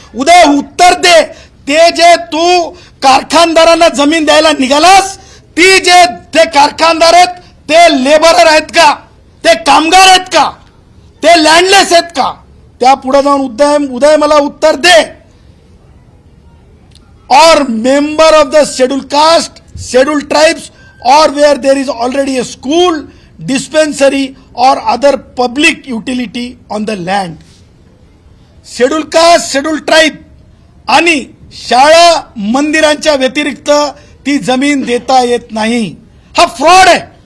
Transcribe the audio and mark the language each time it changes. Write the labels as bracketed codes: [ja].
[mr] उदय उत्तर दे. ते जे तू कारखानदारांना जमीन द्यायला निघालास, ती जे ते कारखानदार आहेत ते लेबरर आहेत का, ते कामगार आहेत का, ते लँडलेस आहेत का. त्या पुढे जाऊन उदय मला उत्तर दे. [hi] और [en] Member of the schedule caste, schedule tribes, or where there is already a school, dispensary or other public utility on the land. [mr] Schedule caste, schedule tribe आणि शाळा मंदिरांच्या व्यतिरिक्त ती जमीन देता येत नाही. हा फ्रॉड आहे.